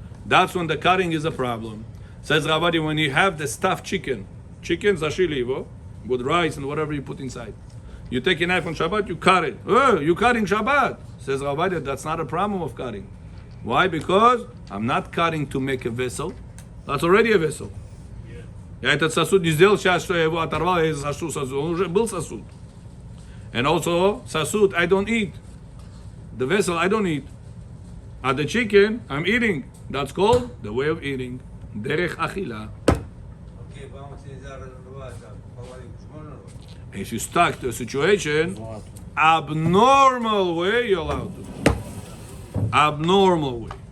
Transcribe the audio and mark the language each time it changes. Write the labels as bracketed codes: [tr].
[en] That's when the cutting is a problem. Says Ravadi, when you have the stuffed chicken zashilivo, with rice and whatever you put inside. You take a knife on Shabbat, you cut it. Oh, you're cutting Shabbat. Says Ravadi, that's not a problem of cutting. Why? Because I'm not cutting to make a vessel. That's already a vessel. [ru] Я этот сосуд не сделал сейчас, что я его оторвал, я засушу сосуд. Он уже был сосуд. [en] And also, [ru] сосуд, [en] I don't eat. The vessel, I don't eat. The chicken, I'm eating. That's called the way of eating. Derech achila. If you stuck to a situation, abnormal way, you're allowed to. Abnormal way.